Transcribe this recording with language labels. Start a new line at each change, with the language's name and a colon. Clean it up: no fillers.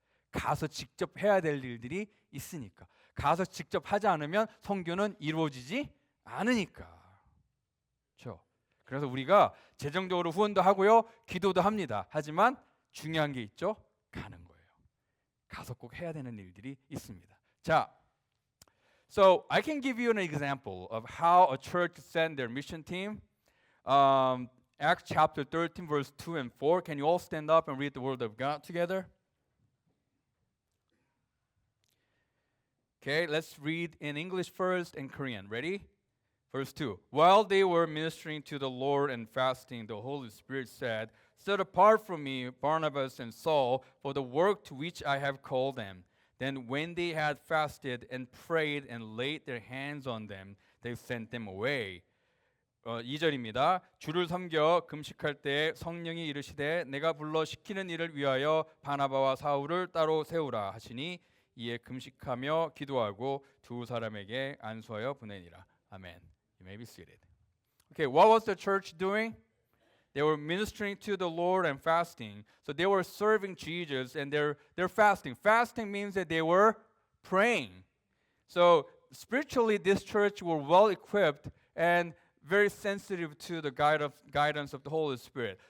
Korean: 가서 직접 해야 될 일들이 있으니까. 가서 직접 하지 않으면 선교는 이루어지지 않으니까. 그래서 우리가 재정적으로 후원도 하고요. 기도도 합니다. 하지만 중요한 게 있죠. 가는 거예요. 가서 꼭 해야 되는 일들이 있습니다. 자,
English: so I can give you an example of how a church send their mission team. Acts chapter 13, verse 2 and 4. Can you all stand up and read the word of God together? Okay, let's read in English first and Korean. Ready? Verse 2. While they were ministering to the Lord and fasting, the Holy Spirit said, set apart from me Barnabas and Saul for the work to which I have called them. Then when they had fasted and prayed and laid their hands on them, they sent them away.
Korean: 2절입니다. 주를 섬겨 금식할 때 성령이 이르시되 내가 불러 시키는 일을 위하여 바나바와 사울을 따로 세우라 하시니 이에 금식하며 기도하고 두 사람에게 안수하여 보내니라. 아멘.
English: You may be seated. Okay, what was the church doing? They were ministering to the Lord and fasting. So they were serving Jesus and they're fasting. Fasting means that they were praying. So spiritually, this church were well equipped and very sensitive to the guidance of the Holy Spirit.